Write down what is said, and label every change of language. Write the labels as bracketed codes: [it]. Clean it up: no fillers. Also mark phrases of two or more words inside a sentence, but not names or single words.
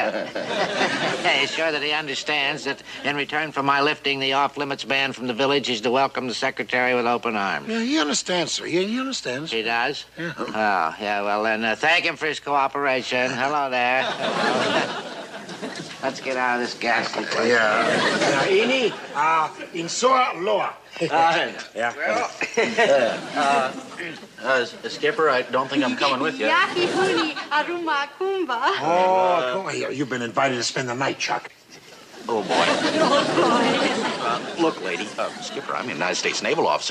[en] Are you sure that he understands that in return for my lifting the off-limits ban from the village, he's to welcome the secretary with open arms? Yeah, he understands, sir. He understands. He does? Yeah. Oh, yeah, well then, thank him for his cooperation. Hello there. Let's get out of this ghastly place. Yeah. Ini, insua loa. Yeah. Skipper, I don't think I'm coming with you. Yaki huni aruma kumba. Oh, come on here. You've been invited to spend the night, Chuck. Oh, boy. Look, lady, Skipper, I'm a United States naval officer.